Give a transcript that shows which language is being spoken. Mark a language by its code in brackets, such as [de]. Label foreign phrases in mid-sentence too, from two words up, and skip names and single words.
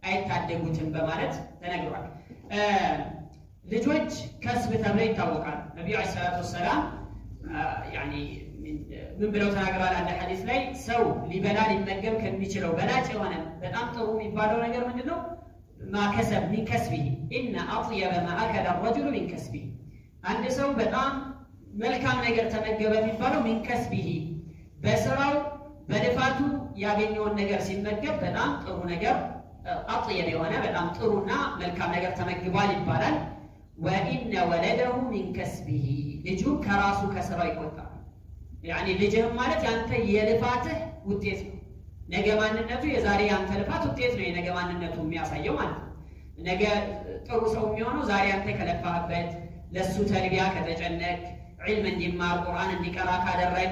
[am] አይታደጉትም በማለት ተነግሯል። ልጆች ከስብ ተብለው ይታወቃሉ። ነብዩ [ar] عليه الصلاة والسلام [am] ያኒ ምን ብለው ተናግረዋል? አንድ ሐዲስ ላይ ሰው ሊበላ ሊመገብ ከሚችለው በላጭ የሆነ በጣም ጥሩ የሚባለው ነገር ምንድነው? ማከሰብ [ar] من كسبه ان اطيب ما اكل الرجل من كسبه [am] አንድ ሰው በጣም መልካም ነገር ተመገበ የሚባለው [ar] من كسبه [am] በስራው በልፋቱ ያገኘውን ነገር ሲመገብ በጣም ጥሩ ነገር አጥየብ የሆነ በጣም ጥሩና መልካም ነገር ተመግቧል ይባላል። [ar] وان ولده من كسبه [am] ልጁ ከራሱ ከስራው ይቆጠራል። ያኒ ልጅህ ማለት ያንተ የልፋትህ ውጤት ነው። ነገ ማንነቱ የዛሬ ያንተ ልፋት ውጤት ነው የነገ ማንነቱ የሚያሳየው ማለት ነው። ነገ ጥሩ ሰው የሚሆነው ዛሬ አንተ ከለፋህበት፣ ለሱ ተርቢያ ከተጨነቅ፣ ዒልም እንዲማር ቁርአን እንዲቀራ ካደረክ፣